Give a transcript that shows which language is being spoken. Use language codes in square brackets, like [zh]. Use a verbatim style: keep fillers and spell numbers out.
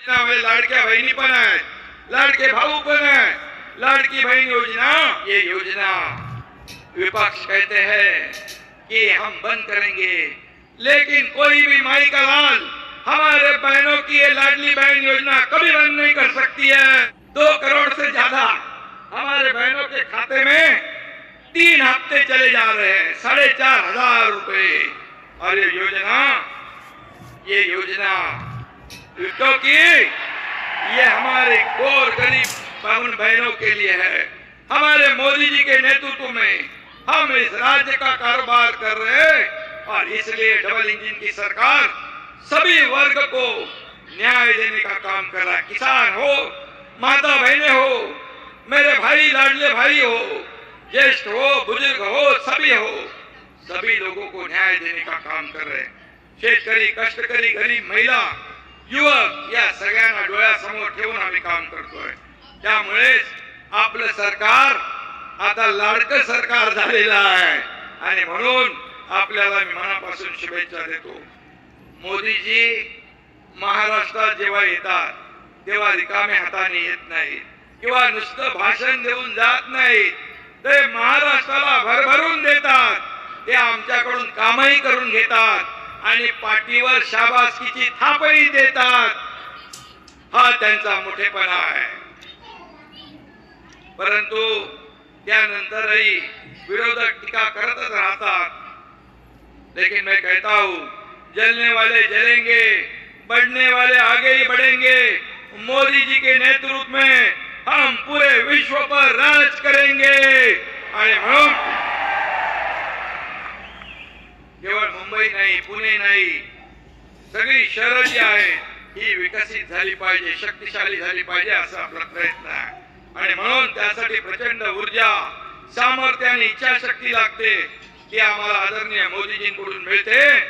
[mr] लाडक्या बहिणी पण आहेत, लाडके भाऊ पण आहेत. [hi] लाडकी बहन योजना, ये योजना विपक्ष कहते हैं कि हम बंद करेंगे, लेकिन कोई भी माई का लाल हमारे बहनों की ये लाडली बहन योजना कभी बंद नहीं कर सकती है। दो करोड़ से ज्यादा हमारे बहनों के खाते में तीन हफ्ते चले जा रहे हैं, साढ़े चार हजार रुपए। और ये योजना ये योजना क्योंकि ये हमारे गोर गरीब उन बहनों के लिए है। हमारे मोदी जी के नेतृत्व में हम इस राज्य का कारोबार कर रहे हैं और इसलिए डबल इंजन की सरकार सभी वर्ग को न्याय देने का काम कर रहा है। किसान हो, माता बहने हो, मेरे भाई लाडले भाई हो, ज्येष्ठ हो, बुजुर्ग हो, सभी हो, सभी लोगों को न्याय देने का काम कर रहे हैं। [mr] शेतकरी, कष्टकरी, गरीब, महिला, युवक या सगळ्यांना डोळ्यासमोर ठेवून आम्ही काम करतोय। त्यामुळे आपलं सरकार आता लाडकं सरकार झालेलं आहे आणि म्हणून आपल्याला मी मनापासून शुभेच्छा देतो। मोदीजी महाराष्ट्रात जेव्हा येतात तेव्हा रिकामे हाताने येत नाहीत किंवा नुसतं भाषण देऊन जात नाहीत, ते महाराष्ट्राला भरभरून देतात, ते आमच्याकडून कामही करून घेतात आणि पाठीवर शाबासकीची थापही देतात। हा त्यांचा मोठेपणा आहे। परंतु त्यानंतरही विरोधक टीका करतच राहतात, [hi] लेकिन मैं कहता हूं जलने वाले जलेंगे, बढ़ने वाले आगे ही बढ़ेंगे। मोदी जी के नेतृत्व में हम पूरे विश्व पर राज करेंगे। [mr] आणि म्हणून केवळ मुंबई नाही, पुणे नाही, सगळी शहरं जी आहेत ही विकसित झाली पाहिजे, शक्तिशाली झाली पाहिजे असा आपला प्रयत्न आहे। आणि म्हणून त्यासाठी प्रचंड ऊर्जा, सामर्थ्य आणि इच्छाशक्ती लागते, ती आम्हाला आदरणीय मोदीजींकडून मिळते।